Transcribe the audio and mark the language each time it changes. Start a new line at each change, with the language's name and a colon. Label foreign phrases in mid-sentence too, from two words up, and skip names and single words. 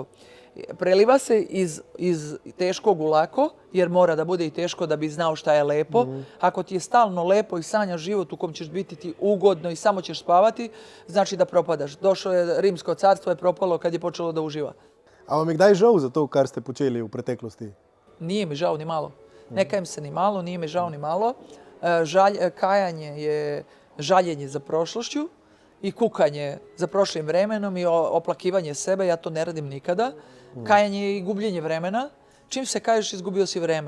Serbian: Preliva se iz teškog u lako, jer mora da bude i teško da bi znao šta je lepo. Ako ti je stalno lepo i sanjaš život u kom ćeš biti ti ugodno i samo ćeš spavati, znači da propadaš. Došlo je Rimsko carstvo, je propalo kad je počelo da uživa.
Slovenian: A vam je kdaj žal za to, kar ste počeli v preteklosti?
Serbian: Nije mi žao ni malo. Ne kajem se ni malo, nije mi žao ni malo. Kajanje je žaljenje za prošlošću i kukanje za prošlim vremenom i oplakivanje sebe. Ja to ne radim nikada. Kajanje je i gubljenje vremena. Čim se kaješ, izgubio si vreme.